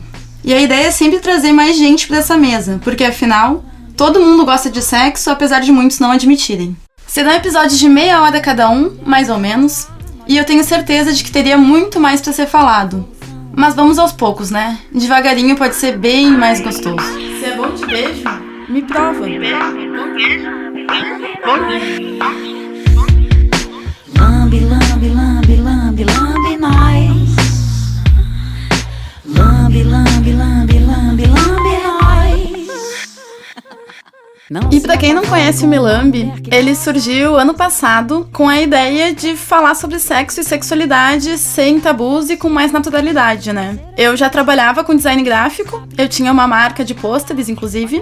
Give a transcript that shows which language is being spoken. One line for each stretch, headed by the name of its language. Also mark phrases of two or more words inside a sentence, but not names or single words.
Portuguese: E a ideia é sempre trazer mais gente para essa mesa, porque afinal, todo mundo gosta de sexo, apesar de muitos não admitirem. Serão episódios de meia hora cada um, mais ou menos, e eu tenho certeza de que teria muito mais pra ser falado. Mas vamos aos poucos, né? Devagarinho pode ser bem mais gostoso. Se é bom de beijo, me prova. Lambe, lambe, lambe, lambe, lambe, nós. Lambe, lambe, lambe, lambe, lambe, nós. E pra quem não conhece o Milambe, ele surgiu ano passado com a ideia de falar sobre sexo e sexualidade sem tabus e com mais naturalidade, né? Eu já trabalhava com design gráfico, eu tinha uma marca de pôsteres, inclusive.